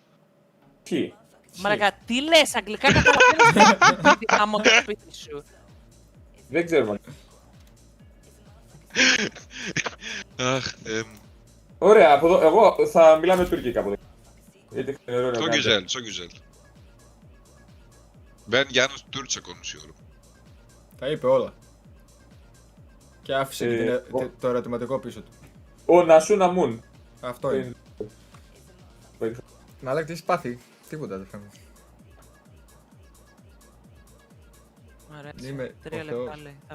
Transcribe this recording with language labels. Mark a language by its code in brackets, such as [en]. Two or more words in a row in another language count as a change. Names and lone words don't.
[el] Τι? Μαρακα, τι λες, αγγλικά καταλαβαίνεις άμα το σπίτι σου. Δεν ξέρω. Αχ, ωραία, από εδώ, εγώ θα μιλάμε τουρκικά από εδώ. [tr] Çok güzel. Ben yalnız Türkçe konuşuyorum. [el] Τα είπε όλα. Και άφησε το ερωτηματικό πίσω του. Ο Νασούνα Μουν. Αυτό είναι. Μαλάκα, τι έχεις πάθει? Τίποτα δεν φαίνεται. Ωραία, 3 λεπτά λέει.